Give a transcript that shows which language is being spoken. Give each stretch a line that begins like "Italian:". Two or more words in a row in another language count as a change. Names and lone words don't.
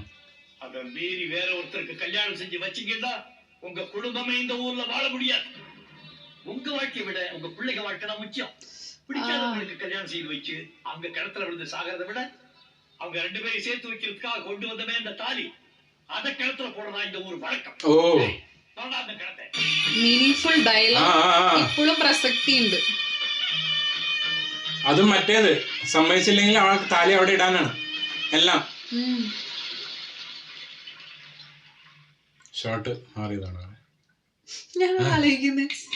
Tamil: அத மீறி வேற ஒருத்தருக்கு கல்யாணம் செஞ்சு வச்சீங்கன்னா உங்க குடும்பமே இந்த ஊர்ல வாழ முடியாது. உங்க வாழ்க்கையை விட உங்க பிள்ளைங்க வாழ்க்கை தான் முக்கியம். பிடிக்காதவங்களுக்கு கல்யாணம் செய்து வச்சு அவங்க கிணத்துல விழுந்து சாகிறத விட அவங்க 2 பேரையும் சேர்த்து வைக்கிறதுக்காக கொண்டு வந்தமே அந்த தாலி அத கிணத்துல போடுறதா இந்த ஊர் வழக்கம். அந்த கிணத்தை
English: meaningful dialogue
Malayalam: ഇപ്പോഴും പ്രസക്തി ഉണ്ട്. അതും മറ്റേത് സമ്മതിച്ചില്ലെങ്കിൽ അവൾക്ക് താലി അവിടെ ഇടാനാണ് എല്ലാം. ഷോട്ട് മാറിയതാണ് ഞാൻ ആലോചിക്കുന്നത്.